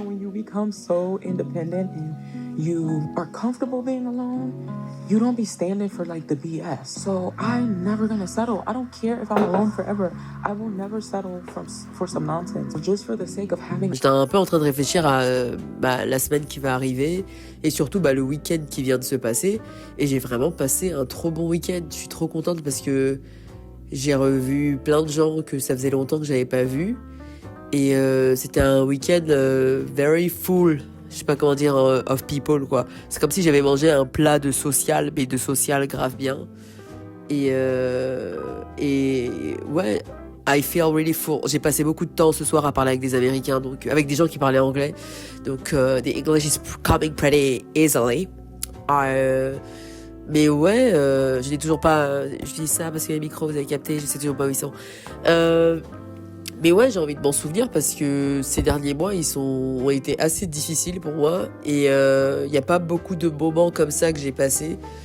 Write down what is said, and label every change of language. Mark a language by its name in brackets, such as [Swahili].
[English] Become so independent and you are comfortable being alone, you don't be standing for like the BS. So I'm never gonna settle. I don't care if I'm alone forever. I will never settle for some nonsense just for the sake of having. [French] J'étais un peu en train de réfléchir à la semaine qui va arriver et surtout le week-end qui vient de se passer, et j'ai vraiment passé un trop bon week-end. Je suis trop contente parce que j'ai revu plein de gens que ça faisait longtemps que j'avais pas vus. Et c'était un week-end [English] very full, [French] je sais pas comment dire, [English] of people quoi. [French] C'est comme si j'avais mangé un plat de social, mais de social grave bien. Et ouais, [English] I feel really full. [French] J'ai passé beaucoup de temps ce soir à parler avec des Américains, donc avec des gens qui parlaient anglais. [English] Donc the English is coming pretty easily. [French] Mais ouais, je n'ai toujours pas. Je dis ça parce que les micros, vous avez capté, je sais toujours pas où ils sont. Mais ouais, j'ai envie de m'en souvenir parce que ces derniers mois, ont été assez difficiles pour moi. Et y a pas beaucoup de moments comme ça que j'ai passés.